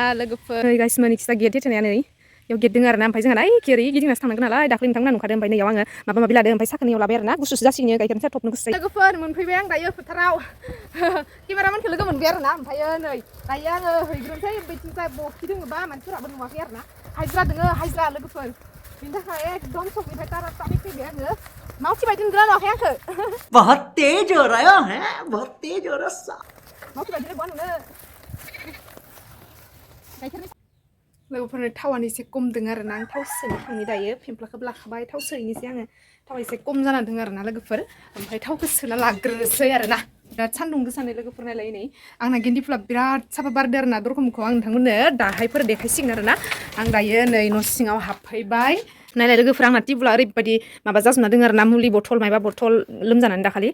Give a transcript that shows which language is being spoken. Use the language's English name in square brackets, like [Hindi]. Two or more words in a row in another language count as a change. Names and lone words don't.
[Bodo] लोगोफोर गाइसमोन इखिजा गेट होथेनाया नै बेयाव गेट दङ आरोना ओमफ्राय जोंहा ओइ ओरै गिदिंनासो थांनांगोन नालाय दाख्लै नोंथांमोना नुखादों ओमफ्राय नैयाव आङो माबा माबि लादो ओमफ्राय साखोनियाव लाबाय आरोना गुसुसो जासिगोन गाइखेरनि साहा थबनो गुसु लोगोफोर मोनफैबाय आं दायो फोथाराव केमेरामेनखौ लोगो मोनबाय आरोना ओमफ्राय नै दायो आङो हैग्रोनोसै बैथिंजाय बखि दोङोबा मानसिफोराबो नुवाखै आरोना हाजिरा दोङो हाजिरा लोगोफोर बिनि थाखाय एकदम सकनिफ्राय तारातारि फैबाय आङो मावथि बायदि नुदोंना नुवाखै आंखौ [Hindi] बहुत तेज हो रहा है बहुत तेज हो रहा [Bodo] मावथि बायदि नुनो गाइखेरनि लोगोफोरनो थावानो एसे खम दङ आरोना आं थाव सोनो थांनि दायो पिम्पलाखौबो लाखाबाय थाव सोहैनोसै आङो थावा एसे खम जाना दङ आरोना लोगोफोर ओमफ्राय थावखौ सोना लाग्रोनोसै आरोना बिराद सान्दुं गोसानै लोगोफोर नायलाय नै आंना गेन्दि फुला बिराद साफा बारदो आरोना दरखमखौ आं नोंथांमोननो दाहायफोर देखायसिगोन आरोना आं दायो नै न' सिङाव हाबफैबाय नायलाय लोगोफोर आंना टिबुला ओरैबायदि माबा जाजोबना दङ आरोना मुलि बथल मायबा बथल लोमजानानै दाखालि